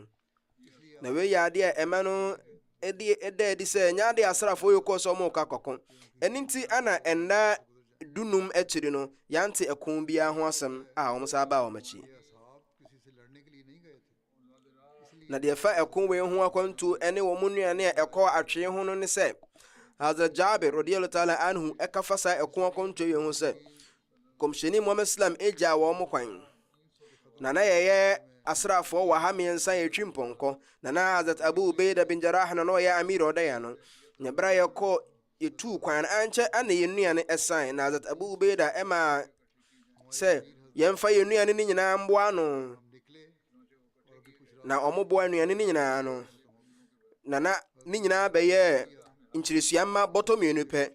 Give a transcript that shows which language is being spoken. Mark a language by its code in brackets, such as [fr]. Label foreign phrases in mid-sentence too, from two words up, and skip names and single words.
[ak] Na wei yɛ adeɛ a ɛma no ɛda adi sɛ nyɛ adeɛ asraafoɔ yɛ kɔɔ sɛ wɔn kɔ akɔko. ɛne nti ana ɛnna 15 akyiri no yɛante ɛko biara ho asɛm a wɔn saa baa wɔn akyi. Na deɛ fa ɛko wei ho akwantuo ɛne wɔn nnuane a ɛkɔ atwee ho no ne sɛ Hazrat Jabir [ar] رضي الله تعالى عنه [ak] ɛkafa saa ɛko akwantuo yi ho sɛ kɔmhyɛni Muhammad Islam egya wɔn kwan. Na yɛyɛ asraafoɔ waha mmiɛnsa yɛtwi mpɔnkɔ na Hazrat Abu Ubaida bin Jarrah na ɔyɛ Amir ɔdaya no nyɛbra yɛkɔ yɛtu kwan ankyɛ ana yɛn nnuane ɛsan na Hazrat Abu Ubaida ɛma sɛ yɛmfa yɛn nnuane ne nyinaa mboa no na ɔmo boa nnuane ne nyinaa no na ne nyinaa bɛyɛ nkyerɛsuamma bɔtɔ mmienu pɛ.